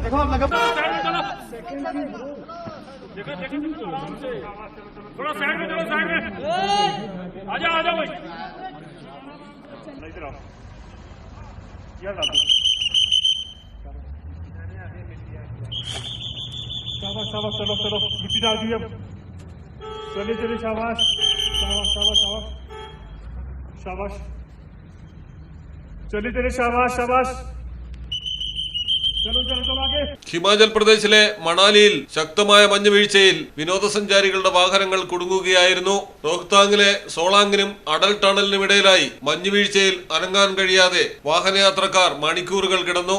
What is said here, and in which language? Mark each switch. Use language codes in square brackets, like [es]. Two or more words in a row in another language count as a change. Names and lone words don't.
[hi] देखो आप लगा थोड़ा साइड में चलो, साइड में आजा आजा भाई इधर आओ यार शाबाश शाबाश चलो चलो मिट्टी डाल दी अब चलिए चलिए शाबाश शाबाश शाबाश शाबाश शाबाश चलिए चलिए शाबाश शाबाश [ml] ഹിമാചൽ പ്രദേശിലെ മണാലിയിൽ ശക്തമായ മഞ്ഞുവീഴ്ചയിൽ വിനോദസഞ്ചാരികളുടെ വാഹനങ്ങൾ കുടുങ്ങുകയായിരുന്നു. റോഹ്താങ്ങിലെ സോളാങ്ങിനും അടൽ ടണലിനും ഇടയിലായി മഞ്ഞുവീഴ്ചയിൽ അനങ്ങാൻ കഴിയാതെ വാഹനയാത്രക്കാർ മണിക്കൂറുകൾ കിടന്നു.